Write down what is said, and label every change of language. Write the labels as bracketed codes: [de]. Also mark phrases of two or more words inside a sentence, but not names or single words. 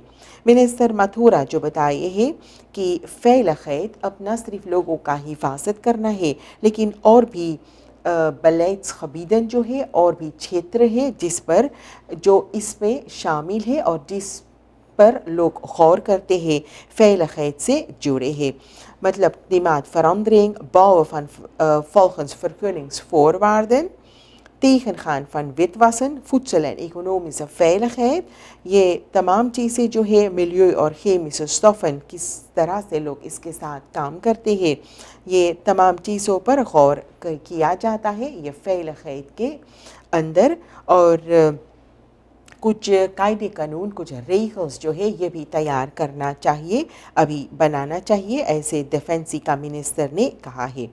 [hi] मिनिस्टर मथुरा जो बताए हैं कि Veiligheid अब न सिर्फ लोगों का हिफाजत करना है, लेकिन और भी beleidsgebieden जो है और भी क्षेत्र है जिस पर जो इसमें शामिल है और जिस पर लोग गौर करते हैं Veiligheid से जुड़े हैं। [nl] मतलब klimaatverandering, bouwen van volgens vergunningsvoorwaarden, tegengaan van witwassen, voedsel en economische veiligheid, [hi] ये तमाम चीज़ें जो है मिलियो और [nl] chemische stoffen [hi] किस तरह से लोग इसके साथ काम करते हैं, ये तमाम चीज़ों पर गौर किया जाता है ये Veiligheid के अंदर। और कुछ कायदे कानून, कुछ रेगल्स जो है ये भी तैयार करना चाहिए, अभी बनाना चाहिए, ऐसे डिफेंसी का मिनिस्टर ने कहा है।